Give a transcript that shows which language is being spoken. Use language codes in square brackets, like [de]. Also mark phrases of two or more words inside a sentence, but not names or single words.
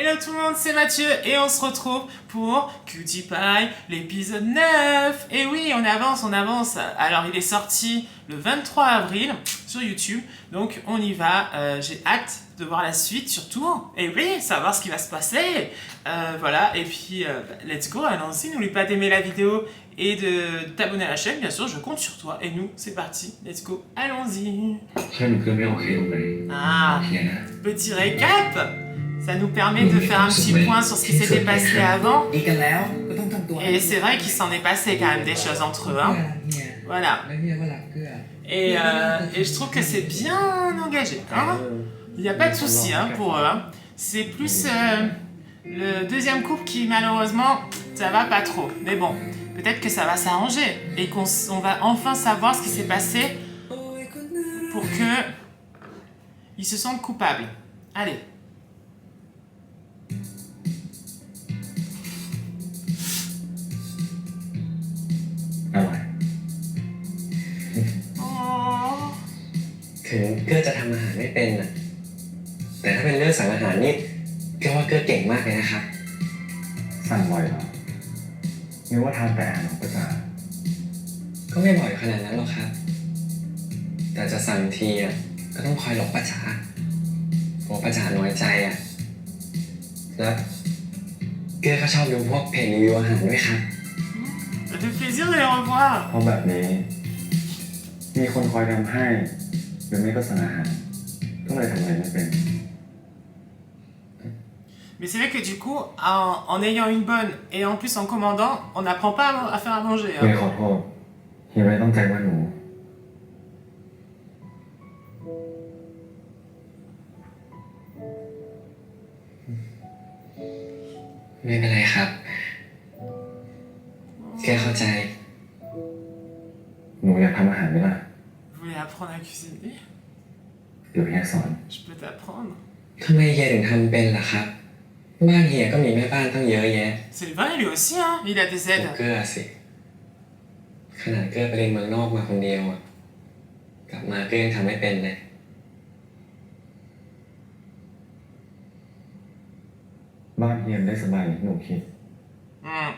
[fr] Hello tout le monde, c'est Mathieu et on se retrouve pour Cutie Pie, l'épisode 9. Et oui, on avance. Alors il est sorti le 23 avril sur YouTube, donc on y va. J'ai hâte de voir la suite surtout. Et oui, savoir ce qui va se passer. Voilà, et puis [en] let's go, [fr] allons-y. N'oublie pas d'aimer la vidéo et de t'abonner à la chaîne, bien sûr, je compte sur toi. Et nous, c'est parti, [en] let's go, [fr] allons-y. Ah, petit récap. Ça nous permet de faire un petit point sur ce qui s'était passé avant. Et c'est vrai qu'il s'en est passé quand même des choses entre eux. Hein. Voilà. Et je trouve que c'est bien engagé. Hein. Il n'y a pas de souci hein, pour eux. Hein. C'est plus le deuxième couple qui malheureusement, ça va pas trop. Mais bon, peut-être que ça va s'arranger. Et qu'on va enfin savoir ce qui s'est passé pour que ils se sentent coupables. Allez. Oh. [th] ถึงเกื้อจะทำอาหารไม่เป็นนะแต่ถ้าเป็นเรื่องสั่งอาหารนี่เกื้อว่าเกื้อเก่งมากเลยนะครับสั่งบ่อยเหรอนึกว่าทานแต่อาหารของประจาก็ไม่บ่อยขนาดนั้นหรอกครับแต่จะสั่งทีอ่ะก็ต้องคอยหลบประจากลัวประจาน้อยใจอ่ะแล้วเกื้อก็ชอบดูพวกเพจรีวิวอาหารด้วยครับ [fr] Ça fait plaisir de les revoir. [th] เพราะแบบนี้มีคนคอยทำให้หรือไม่ก็สั่งอาหารก็เลยทำอะไรไม่เป็น [fr] Mais c'est vrai que du coup, en ayant une bonne et en plus en commandant, on n'apprend pas à faire à manger. [th] เฮียขอโทษเฮียไม่ต้องใจว่าหนู ไม่เป็นไรครับเกื้อเข้าใจ หนูอยากทำอาหารไหมล่ะ [fr] Vous voulez apprendre à cuisiner? [th] เดี๋ยวเฮียสอน [fr] Je peux t'apprendre. [th] ทำไมเฮียถึงทำเป็นล่ะครับบ้านเฮียก็มีแม่บ้านตั้งเยอะแยะ [fr] C'est vrai, lui aussi, hein. Il a des [th] ผม [fr] aides. [th] เกื้อสิขนาดเกื้อไปเรียนเมืองนอกมาคนเดียวอะกลับมาเกื้อยังทำไม่เป็นเลย บ้านเฮียได้สบายอย่างที่หนูคิด Hmm.